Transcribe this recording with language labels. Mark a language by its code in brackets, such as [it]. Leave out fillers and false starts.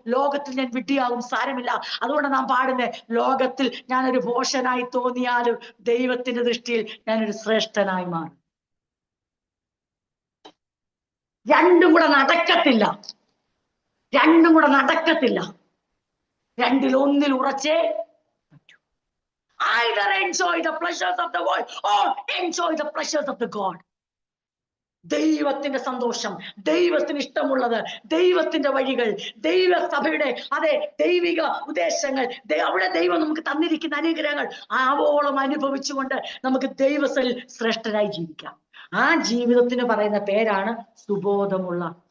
[ml] ലോകത്തിൽ ഞാൻ വിഡ്ഢിയാകും, സാരമില്ല. അതുകൊണ്ട് നാം പാടുന്നേ, ലോകത്തിൽ ഞാനൊരു ഭോഷനായി തോന്നിയാലും ദൈവത്തിന്റെ ദൃഷ്ടിയിൽ ഞാനൊരു ശ്രേഷ്ഠനായി മാറും. രണ്ടും കൂടെ നടക്കത്തില്ല, രണ്ടും കൂടെ നടക്കത്തില്ല. രണ്ടിൽ ഒന്നിൽ ഉറച്ചേ പറ്റൂ. [en] Either enjoy the pleasures of the world or enjoy the pleasures of the God. [ml] ദൈവത്തിന്റെ സന്തോഷം, ദൈവത്തിന് ഇഷ്ടമുള്ളത്, ദൈവത്തിന്റെ വഴികൾ, ദൈവസഭയുടെ അതെ ദൈവിക ഉദ്ദേശങ്ങൾ, അവിടെ ദൈവം നമുക്ക് തന്നിരിക്കുന്ന അനുഗ്രഹങ്ങൾ ആവോളം അനുഭവിച്ചുകൊണ്ട് നമുക്ക് ദൈവത്തിൽ ശ്രേഷ്ഠരായി ജീവിക്കാം. ആ ജീവിതത്തിന് പറയുന്ന പേരാണ് സുബോധമുള്ള.